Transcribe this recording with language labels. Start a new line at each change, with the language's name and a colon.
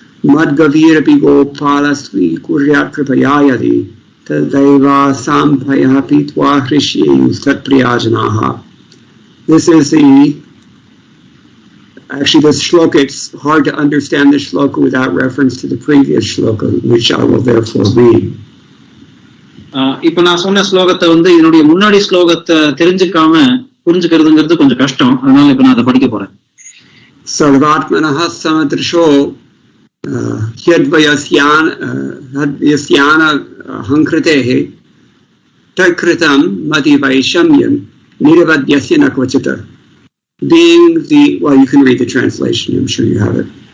Sanskrit: मद्गवीरपि गोपालस्वी कुर्यात् कृपया यदि तदैवासाम्भयः पीत्वा हृष्येयुस्तत्प्रियाजनाः।
English: This is actually the shloka. It's hard to understand this shloka without reference to the previous shloka, which I will therefore read.
Tamil: இப்ப நான் சொன்ன ஸ்லோகத்தை என்னுடைய முன்னாடி ஸ்லோகத்தை தெரிஞ்சுக்காம புரிஞ்சுக்கிறதுங்கிறது கொஞ்சம் கஷ்டம். அதனால இப்ப நான் அதை படிக்க போறேன்.
Sanskrit: सर्वात्मनः समदृशो यद्वयस्यान हंकृतेः तत्कृतं मतिवैषम्यं निरवध्यस्य न क्वचित्.
English: Being the, well, you can read the translation, I'm sure you have it.